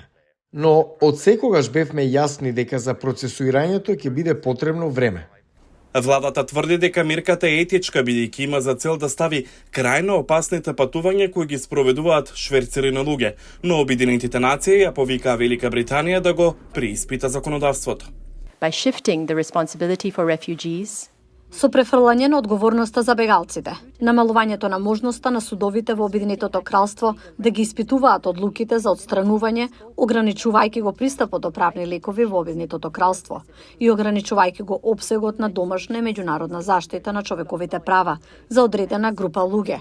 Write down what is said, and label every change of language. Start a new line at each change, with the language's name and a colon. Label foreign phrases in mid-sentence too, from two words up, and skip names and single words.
Macedonian: Но од секогаш бевме јасни дека за процесуирањето ќе биде потребно време. Владата тврди дека мерката е етичка, бидејќи има за цел да стави крај на опасните патувања кои ги спроведуваат шверцери на луѓе, но Обединетите нации ја повикаа Велика Британија да го преиспита законодавството.
English: By shifting the responsibility for refugees,
Macedonian: со префрлање на одговорноста за бегалците, намалувањето на можноста на судовите во Обединетото кралство да ги испитуваат одлуките за отстранување, ограничувајќи го пристапот до правни лекови во Обединетото кралство и ограничувајќи го опсегот на домашна и меѓународна заштита на човековите права за одредена група луѓе.